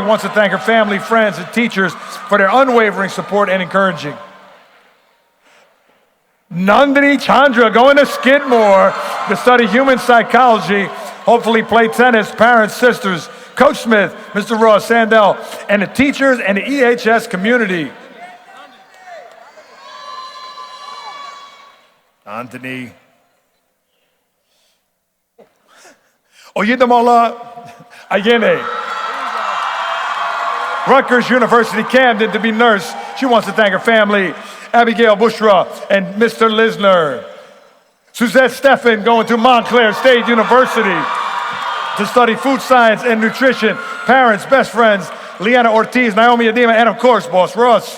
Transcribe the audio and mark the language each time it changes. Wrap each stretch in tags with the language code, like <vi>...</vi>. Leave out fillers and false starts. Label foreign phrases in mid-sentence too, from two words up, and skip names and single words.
<en>Wants to thank her family, friends, and teachers for their unwavering support and encouraging. Nandini Chandra, going to Skidmore to study human psychology, hopefully play tennis, parents, sisters, Coach Smith, Mr. Ross Sandell, and the teachers and the EHS community. Anthony. Oyedemola Ayene. Rutgers University, Camden, to be nurse. She wants to thank her family, Abigail Bushra and Mr. Lisner. Suzette Steffen, going to Montclair State University to study food science and nutrition. Parents, best friends, Leanna Ortiz, Naomi Adema, and of course, Boss Russ.</en>